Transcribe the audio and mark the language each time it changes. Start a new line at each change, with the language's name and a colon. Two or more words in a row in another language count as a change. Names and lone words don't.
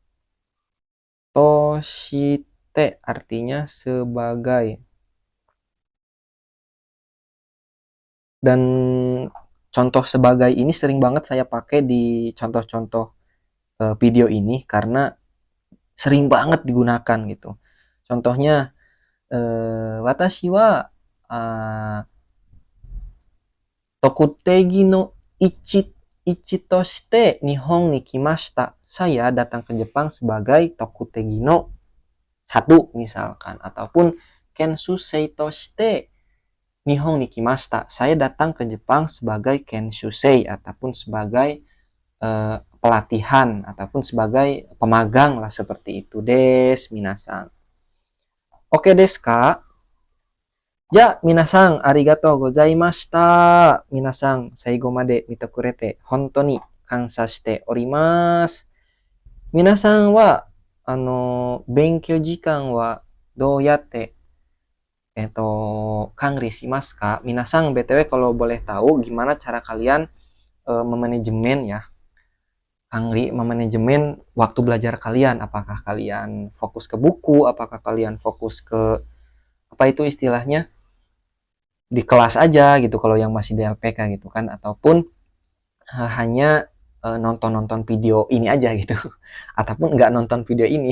Indonesian: Toshite artinya sebagai. Dan contoh sebagai ini sering banget saya pakai di contoh-contoh video ini karena sering banget digunakan gitu. Contohnya,
Japanese: 私は特定技の一として日本に来ました.
Indonesian: Saya datang ke Jepang sebagai tokutegi no satu misalkan, ataupun
Japanese: 研修生として日本に来ました.
Indonesian: Saya datang ke Jepang sebagai kenshusei ataupun sebagai pelatihan ataupun sebagai pemagang lah seperti itu.
Japanese: です皆さん。オーケーですか. じゃ、皆さんありがとうございました. 皆さん最後まで見てくれて本当に感謝しております. 皆さんは勉強時間はどうやって管理しますか?
Indonesian: Minasan BTW kalau boleh tahu gimana cara kalian memanajemen ya. Kangri memanajemen waktu belajar kalian. Apakah kalian fokus ke buku, apakah kalian fokus ke apa itu istilahnya? Di kelas aja gitu kalau yang masih di LPK gitu kan, ataupun hanya nonton-nonton video ini aja gitu ataupun nggak nonton video ini.